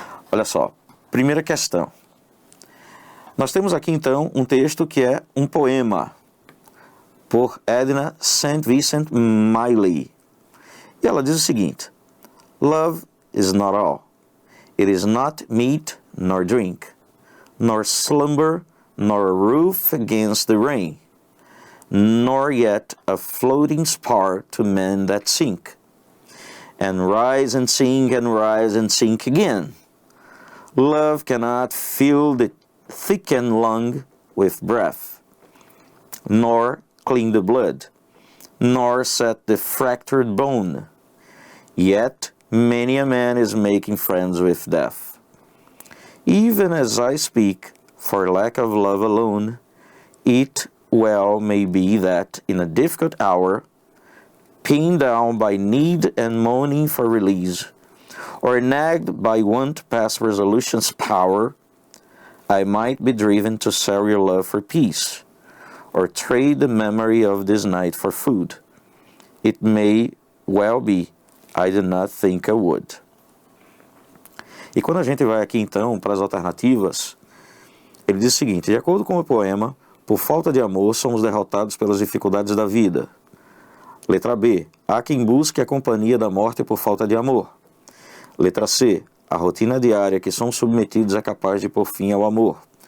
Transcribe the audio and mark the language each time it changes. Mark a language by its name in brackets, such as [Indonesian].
[Portuguese] Olha só, primeira questão. Nós temos aqui então um texto que é um poema, por Edna St. Vincent Millay. E ela diz o seguinte: [English] Love is not all. It is not meat nor drink, nor slumber nor a roof against the rain, nor yet a floating spar to men that sink, and rise and sink again. Love cannot fill the thickened lung with breath, nor clean the blood, nor set the fractured bone. Yet many a man is making friends with death. Even as I speak, for lack of love alone, it well may be that in a difficult hour, pinned down by need and moaning for release, or nagged by want past resolution's power, I might be driven to sell your love for peace, or trade the memory of this night for food. It may well be I do not think I would. [Portuguese] E quando a gente vai aqui então para as alternativas, ele diz o seguinte: de acordo com o poema, por falta de amor somos derrotados pelas dificuldades da vida. Letra B, há quem busque a companhia da morte por falta de amor. Letra C, a rotina diária que somos submetidos é capaz de pôr fim ao amor.